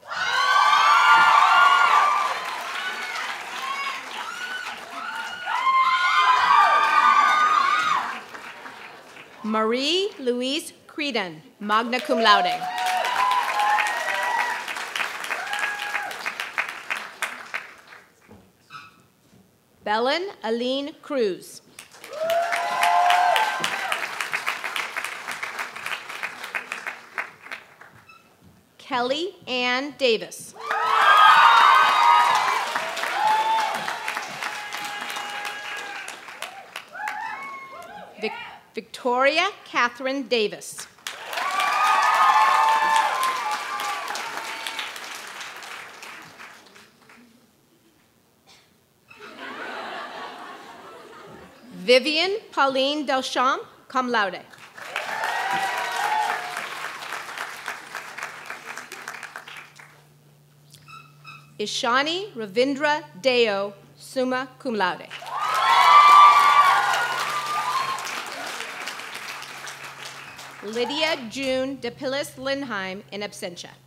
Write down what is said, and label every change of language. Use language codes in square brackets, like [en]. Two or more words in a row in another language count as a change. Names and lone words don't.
[en] Marie Louise Creedon, [la] magna cum laude. [en] Belen Aline Cruz. Kelly Ann Davis. Victoria Catherine Davis. Vivian Pauline Delchamps, [la] cum laude. [en] Ishani Ravindra Deo, [la] summa cum laude. [en] Lydia June DePillis Lindheim, [la] in absentia.